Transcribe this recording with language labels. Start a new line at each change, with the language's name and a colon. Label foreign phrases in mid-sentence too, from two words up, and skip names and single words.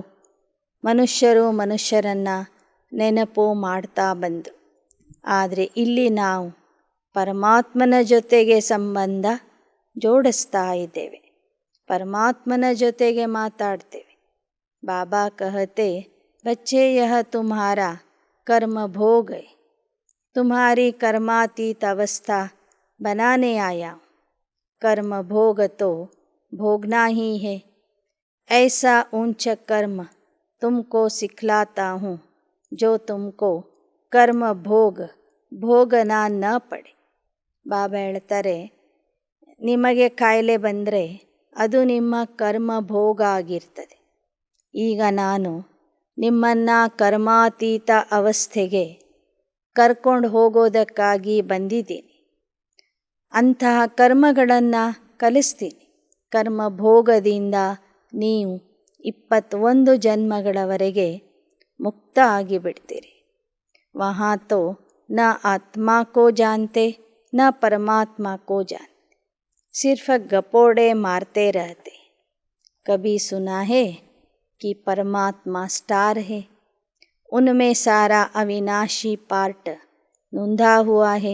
Kannada: ಮನುಷ್ಯರು ಮನುಷ್ಯರನ್ನು ನೆನಪು ಮಾಡ್ತಾ ಬಂದರು. ಆದರೆ ಇಲ್ಲಿ ನಾವು ಪರಮಾತ್ಮನ ಜೊತೆಗೆ ಸಂಬಂಧ ಜೋಡಿಸ್ತಾ ಇದ್ದೇವೆ, ಪರಮಾತ್ಮನ ಜೊತೆಗೆ ಮಾತಾಡ್ತೇವೆ.
Hindi: बाबा कहते, बच्चे यह तुम्हारा कर्म भोग है, तुम्हारी कर्मातीत अवस्था बनाने आया हूँ. कर्म भोग तो भोगना ही है. ऐसा ऊंच कर्म तुमको सिखलाता हूँ जो तुमको कर्म भोगना न पड़े.
Kannada: ಬಾಬಾ ಹೇಳ್ತಾರೆ, ನಿಮಗೆ ಕಾಯಿಲೆ ಬಂದರೆ ಅದು ನಿಮ್ಮ ಕರ್ಮ ಭೋಗ ಆಗಿರ್ತದೆ. ಈಗ ನಾನು ನಿಮ್ಮನ್ನು ಕರ್ಮಾತೀತ ಅವಸ್ಥೆಗೆ ಕರ್ಕೊಂಡು ಹೋಗೋದಕ್ಕಾಗಿ ಬಂದಿದ್ದೀನಿ. ಅಂತಹ ಕರ್ಮಗಳನ್ನು ಕಲಿಸ್ತೀನಿ. ಕರ್ಮ ಭೋಗದಿಂದ ನೀವು 21 ಜನ್ಮಗಳವರೆಗೆ ಮುಕ್ತ ಆಗಿಬಿಡ್ತೀರಿ.
Hindi: वहाँ तो न आत्मा को जानते न परमात्मा को जानते, सिर्फ गपोड़े मारते रहते. कभी सुना है कि परमात्मा स्टार है, उनमें सारा अविनाशी पार्ट नूंधा हुआ है.